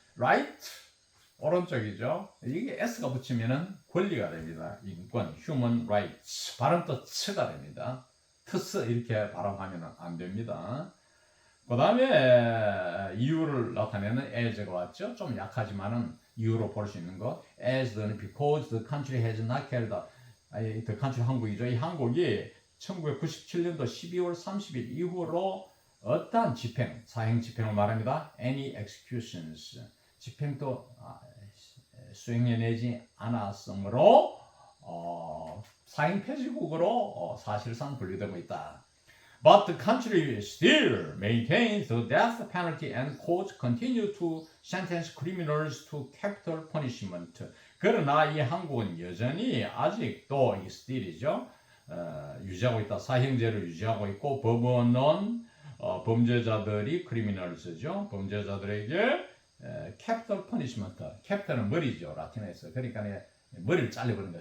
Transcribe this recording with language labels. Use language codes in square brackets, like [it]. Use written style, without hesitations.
[ko] Right, 오른쪽이죠. 이게 S가 붙이면은 권리가 됩니다. 인권, human rights, 발음도 S가 됩니다. 트스 이렇게 발음하면 안 됩니다. 그 다음에 이유를 나타내는 as가 왔죠. 좀 약하지만은 이유로 볼 수 있는 거. [en] as는 because the country has not carried out. the country [ko] 한국이죠. 이 한국이 1997년도 12월 30일 이후로 어떠한 집행, 사형 집행을 말합니다. [en] any executions. [ko] 집행도 수행해내지 않았으므로 사형 폐지국으로 사실상 분류되고 있다. [en] But the country still maintains the death penalty and courts continue to sentence criminals to capital punishment. [ko] 그러나 이 한국은 여전히 아직도 이 still이죠. 유지하고 있다. 사형제를 유지하고 있고 법원은 범죄자들이 criminals죠. 범죄자들에게 capital punishment. capital은 머리죠. 라틴어에서. 그러니까 머리를 잘려버린다.